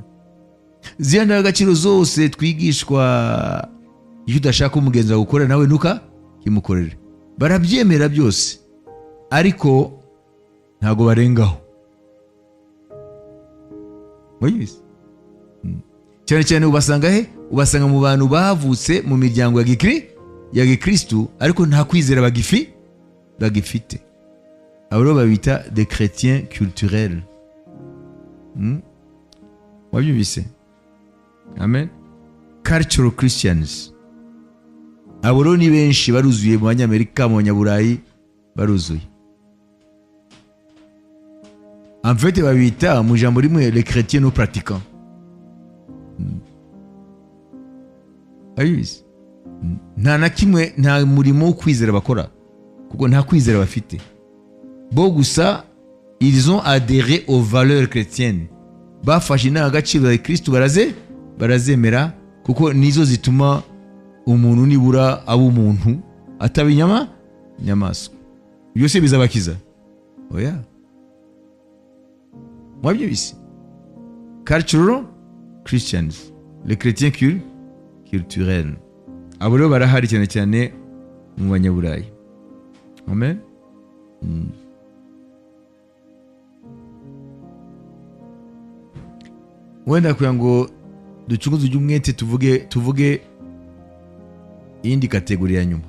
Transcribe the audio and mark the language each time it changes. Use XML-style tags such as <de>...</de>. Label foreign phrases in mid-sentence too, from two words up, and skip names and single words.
<rw>Ziriya ndangagaciro zose twigishwa, iyo udashaka umugenzi wawe gukora nawe nuka kimukorere, barabyemera byose, ariko ntago barengaho. Mwayizi? Cyane cyane ubasanga he? Ubasanga mu bantu bavutse mu miryango ya gikristo, ariko nta kwizera bagifite. Abo rero babita</rw> <fr>des chrétiens culturels.</fr> <rw>Wabyumvise? Amen.</rw> <en>Cultural Christians.</en> <rw>Abo rero ni benshi, baruzuye mu Banyamerika, mu Banyaburayi, baruzuye.</rw> <fr>En fait</fr> <rw>babita mu jambo rimwe</rw> <fr>les chrétiens non pratiquants.</fr> <rw>Ayuzi? Nta na kimwe, nta murimo wo kwizera bakora, kuko nta kwizera bafite. Bo gusa</rw> <fr>ils ont adhéré aux valeurs chrétiennes,</fr> <rw>bafashe indangagaciro za Kristo barazemera, kuko nizo zituma umuntu nibura aba umuntu, ataba inyamaswa. Byose bizabakiza? Oya. Mwabyumvise?</rw> <en>Cultural Christians,</en> <fr>les chrétiens culturels.</fr> <rw>Abo rero barahari cyane cyane mu Banyaburayi. Amen. Wenda kugira ngo ducunguze umwete tuvuge iyindi kategori ya nyuma.</rw>